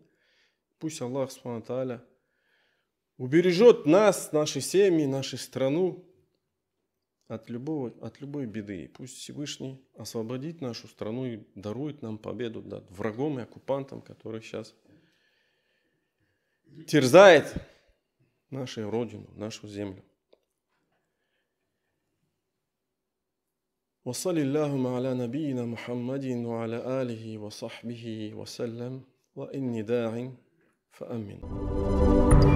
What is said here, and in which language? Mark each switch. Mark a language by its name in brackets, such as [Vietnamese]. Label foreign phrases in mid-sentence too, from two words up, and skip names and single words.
[Russian] Пусть Аллах [Arabic] سبحانه تعالى [Russian] убережет нас, наши семьи, нашу страну от любой беды. Пусть Всевышний освободит нашу страну и дарует нам победу над врагом и оккупантом, который сейчас терзает нашу родину, нашу землю. [Arabic] وصلى اللهم على نبينا محمد وعلى آله وصحبه وسلم وإني داع فأمن.